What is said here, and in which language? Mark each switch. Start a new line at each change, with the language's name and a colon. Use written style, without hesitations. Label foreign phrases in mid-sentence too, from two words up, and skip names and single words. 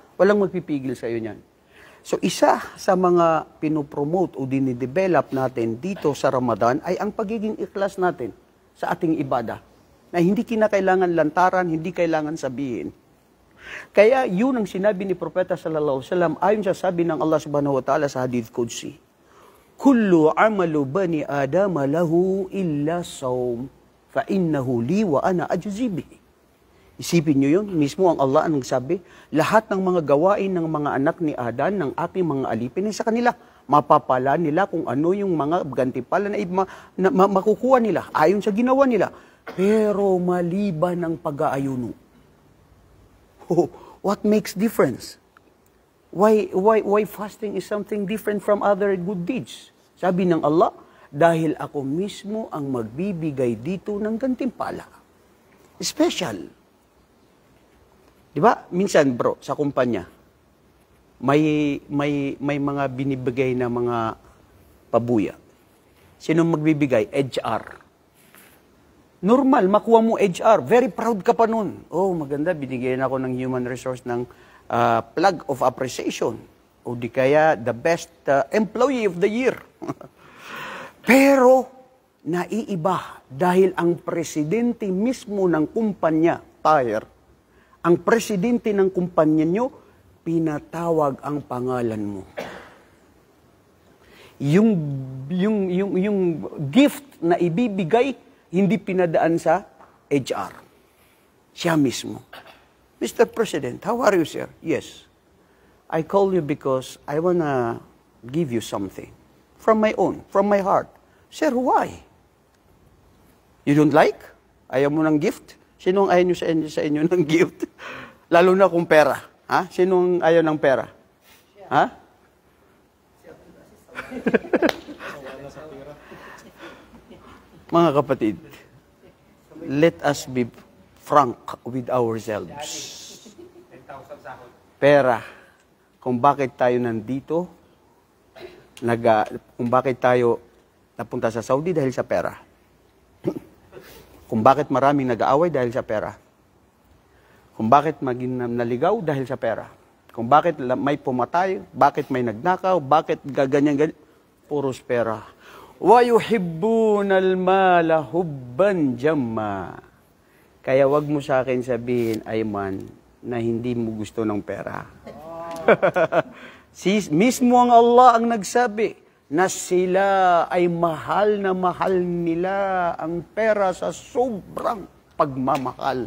Filipino: Walang magpipigil sa iyo niyan. So, isa sa mga pinopromote o dinidevelop natin dito sa Ramadan ay ang pagiging ikhlas natin sa ating ibada. Na hindi kinakailangan lantaran, hindi kailangan sabihin. Kaya yun ang sinabi ni Propeta
Arabic: صلى الله عليه وسلم
Filipino: ayon sa sabi ng Allah
Arabic: سبحانه وتعالى
Filipino: sa
Arabic: حديث قدسي. كل عمل بني آدم له إلا صوم فإنه لي وأنا أجزي به.
Filipino: Isipin nyo yun, mismo ang Allah ang nagsabi, lahat ng mga gawain ng mga anak ni Adan, ng ating mga alipin, sa kanila, mapapala nila kung ano yung mga gantimpala na makukuha nila, ayon sa ginawa nila. Pero maliban ng pag-aayuno.
English: Oh, what makes difference? Why fasting is something different from other good deeds?
Filipino: Sabi ng Allah, dahil ako mismo ang magbibigay dito ng gantimpala. Special. Diba? Minsan, bro, sa kumpanya, may mga binibigay na mga pabuya. Sino magbibigay? HR. Normal, makuha mo HR.
English: Very proud
Filipino: ka pa nun. Oh, maganda, binigyan ako ng
English: human resource
Filipino: ng
English: flag of appreciation.
Filipino: O di kaya,
English: the best employee of the year.
Filipino: Pero, naiiba dahil ang presidente mismo ng kumpanya, Tire, ang presidente ng kumpanya nyo, pinatawag ang pangalan mo. Yung gift na ibibigay, hindi pinadaan sa HR. Siya mismo.
English: Mr. President, how are you, sir? Yes. I call you because I wanna give you something. From my own, from my heart. Sir, why? You don't like?
Filipino: Ayaw mo ng gift? Sinong ayaw nyo sa inyo ng gift? Lalo na kung pera. Ha? Sinong ayaw ng pera? Ha? Mga kapatid,
English: let us be frank with ourselves.
Filipino: Pera. Kung bakit tayo nandito, kung bakit tayo napunta sa Saudi dahil sa pera. Kung bakit maraming nag-aaway dahil sa pera. Kung bakit maging naligaw dahil sa pera. Kung bakit may pumatay, bakit may nagnakaw, bakit gaganyan, puros pera.
Arabic: ويحبون المال حبا جما.
Filipino: Kaya wag mo sa akin sabihin, Ayman, na hindi mo gusto ng pera. Mismo ang Allah ang nagsabi na sila ay mahal na mahal nila ang pera sa sobrang pagmamahal.